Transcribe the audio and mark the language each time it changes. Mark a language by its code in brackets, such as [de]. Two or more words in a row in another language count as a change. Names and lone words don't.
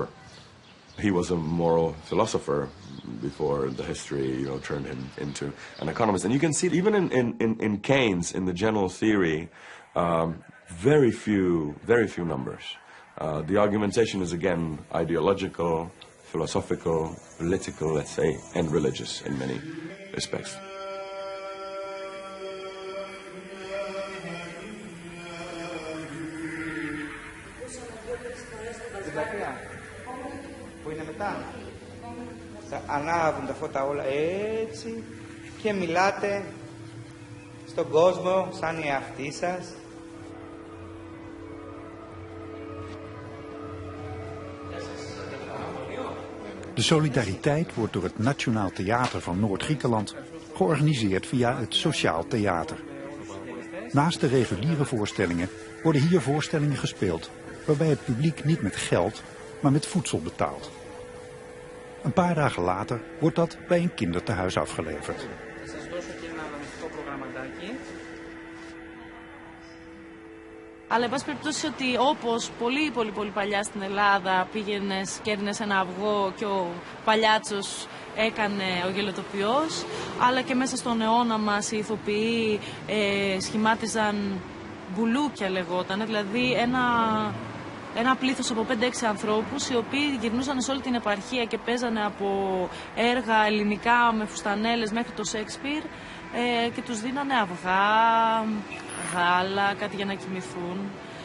[en] He was a moral philosopher before the history, you know, turned him into an economist. And you can see it even in Keynes, in the general theory, very few numbers. The argumentation is again ideological, philosophical, political, let's say, and religious in many respects. [el] Που είναι μετά. Θα ανάβουν τα φώτα όλα έτσι και μιλάτε στον κόσμο σαν οι εαυτοί σας. [nl] De solidariteit wordt door het Nationaal Theater van Noord-Griekenland georganiseerd via het Sociaal Theater. Naast de reguliere voorstellingen worden hier voorstellingen gespeeld waarbij het publiek niet met geld, maar met voedsel betaalt. Een paar dagen later wordt dat bij een kindertehuis afgeleverd. [el] Αλλά εν πάση περιπτώσει ότι όπως πολύ παλιά στην Ελλάδα πήγαινες, κέρδινες ένα αυγό και ο παλιάτσος έκανε ο γελοτοποιός, αλλά και μέσα στον αιώνα μας οι ηθοποιοί σχημάτιζαν μπουλούκια λεγόταν, δηλαδή ένα πλήθος από 5-6 ανθρώπους οι οποίοι γυρνούσαν σε όλη την επαρχία και παίζανε από έργα ελληνικά με φουστανέλες μέχρι το Σέξπιρ και τους δίνανε αυγά, γάλα, κάτι για να κοιμηθούν.